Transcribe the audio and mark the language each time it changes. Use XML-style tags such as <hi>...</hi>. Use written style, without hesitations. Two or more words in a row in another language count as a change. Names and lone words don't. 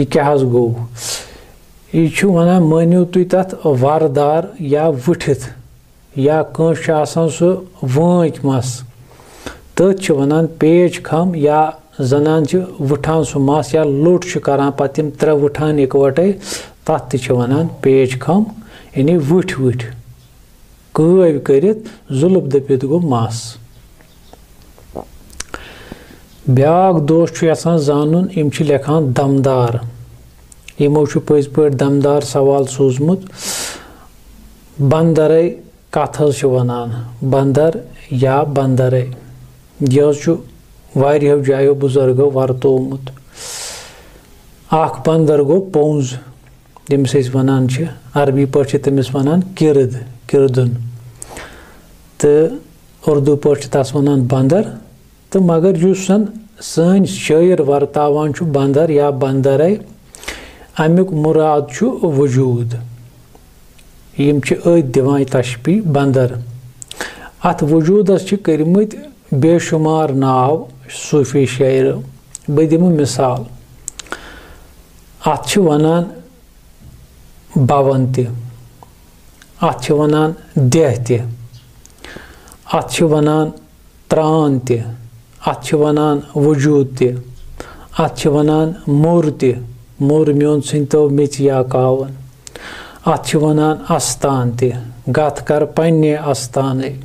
<ks>क्या गो यह वनान मानियो तुम तथ वारदार या वुठित या कंस सह वंक मस तथ वनान पेच खम या जनान वुठान सह मस या लोट करान पत तम त्रे वुठान इकवटे तथ वनान पेच खम यानी वुठ वुठ कव करित जुल्फ दपित गो मस। ब्याक दोस्त यछान जानन यम लेखान दमदार यमो पज पे दमदार सवाल सूझमुत बंदर कथ वनान बंदर या बंदर यह वारियों जायो बुजुर्गो वर्तोमुत अख बंदर गो पोंज यमिस वनान अरबी पे तमिस वनान किरद किरदन तो उर्दू पे तस वनान बंदर तो मगर युस सन शायर वर्तावान बंदर या बंदर अमुक मुराद वजूद यम दिवान तशबी बंदर अत वजूदस करमत बेशुमार नाव सूफी शायर बह दिम मिसाल अत वनान बवन अत वनान देह अत वनान त्रान अत वनान वजूद अत वनान मोर मोर म्योन सिंतो मिच या कावन अत वनान अस्तान गत कर पन्ने अस्तान</ks>